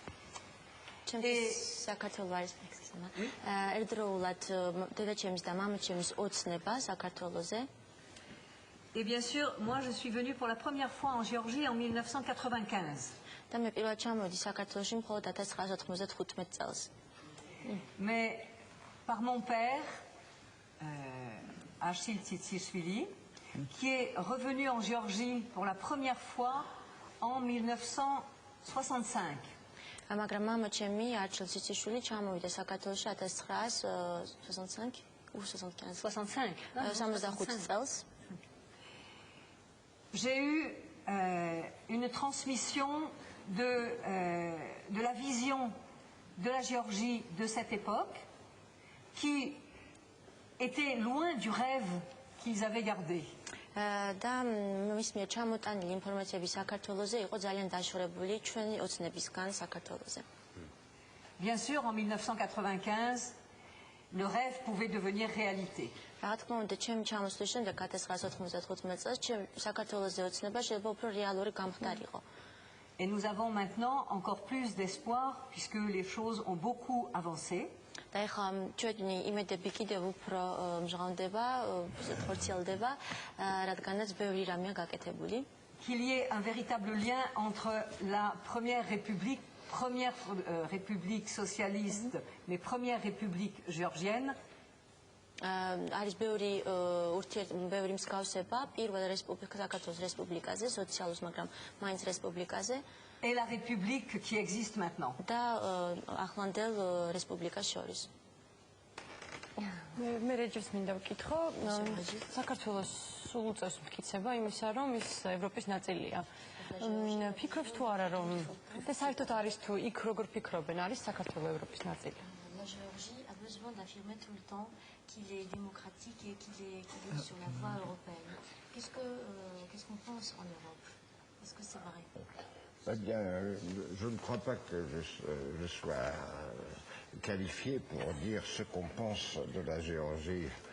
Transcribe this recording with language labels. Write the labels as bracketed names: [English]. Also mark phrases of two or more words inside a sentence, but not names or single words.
[French] Et bien sûr, moi je suis venue pour la première fois en Géorgie en 1995. Mais par mon père, Achille Tsitsishvili, qui est revenu en Géorgie pour la première fois en 1965. [Georgian] მაგრამ მამა ჩემი არჩილ ციციშვილი ჩამოვიდა საქართველოში 1965 ou 75 წელს. [French] J'ai eu une transmission de la vision de la Géorgie de cette époque qui était loin du rêve qu'ils avaient gardé. [Georgian] და მის მიერ ჩამოტანილი ინფორმაციები საქართველოზე იყო ძალიან დაშორებული ჩვენი ოცნებისგან საქართველოზე. [French] Bien sûr, en 1995, le rêve pouvait devenir réalité. [Georgian] რა თქმა უნდა, ჩემი ჩამოსვლის შემდეგ 1995 წელს საქართველოზე ოცნება შეიძლება უფრო რეალური გამხდარიყო. [French] Et nous avons maintenant encore plus d'espoir puisque les choses ont beaucoup avancé. [Georgian] და ეხლა ჩვენი იმედები კიდევ უფრო მჟღავნდება, ხორციელდება, რადგანაც ბევრი რამეა გაკეთებული. [French] Qu'il y ait un véritable lien entre la première république socialiste, les premières républiques géorgiennes. [Georgian] არის ბევრი მსგავსება პირველ საქართველოს რესპუბლიკაზე, სოციალურ, მაგრამ მაინც რესპუბლიკაზე [French] et la république qui existe maintenant. [Georgian] და ახლანდელ რესპუბლიკას შორის. მე რეჯის მინდა ვკითხო, საქართველოს სულ უწევს მტკიცება იმისა, რომ ის ევროპის ნაწილია. ფიქრობთ თუ არა, რომ და საერთოდ არის თუ იქ როგორ ფიქრობენ, არის საქართველოს ევროპის ნაწილი? [French] La Géorgie a besoin d'affirmer tout le temps qu'il est démocratique et qu'il est sur la voie européenne. Qu'est-ce qu'on pense en Europe? Est-ce que c'est vrai? Eh bien, je ne crois pas que je sois qualifié pour dire ce qu'on pense de la Géorgie.